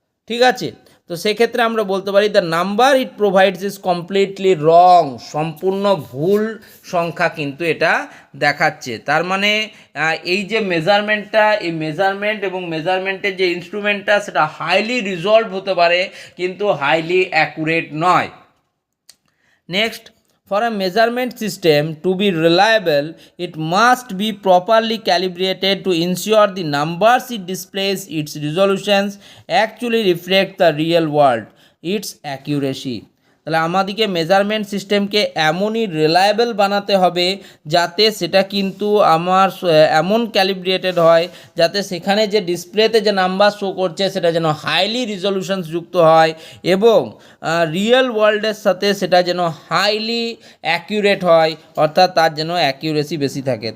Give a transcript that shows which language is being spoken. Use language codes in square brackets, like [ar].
[bn] ঠিক আছে, তো সেক্ষেত্রে আমরা বলতে পারি [en] the number it provides is completely wrong, [bn] সম্পূর্ণ ভুল সংখ্যা কিন্তু এটা দেখাচ্ছে। তার মানে এই যে মেজারমেন্টটা, এই মেজারমেন্ট এবং মেজারমেন্টের যে ইনস্ট্রুমেন্টটা সেটা হাইলি রিজলভ হতে পারে কিন্তু হাইলি অ্যাকুরেট নয়। [en] Next, for a measurement system to be reliable, it must be properly calibrated to ensure the numbers it displays, its resolutions actually reflect the real world, its accuracy। [bn] তাহলে আমাদেরকে measurement সিস্টেমকে এমনই reliable বানাতে হবে যাতে সেটা কিন্তু এমন ক্যালিব্রেটেড হয় যাতে সেখানে যে ডিসপ্লেতে যে নাম্বার শো করছে সেটা যেন হাইলি রিজলিউশনস যুক্ত হয় এবং রিয়েল ওয়ার্ল্ডের সাথে সেটা যেন হাইলি অ্যাকিউরেট হয়, অর্থাৎ তার যেন অ্যাকিউরেসি বেশি থাকে।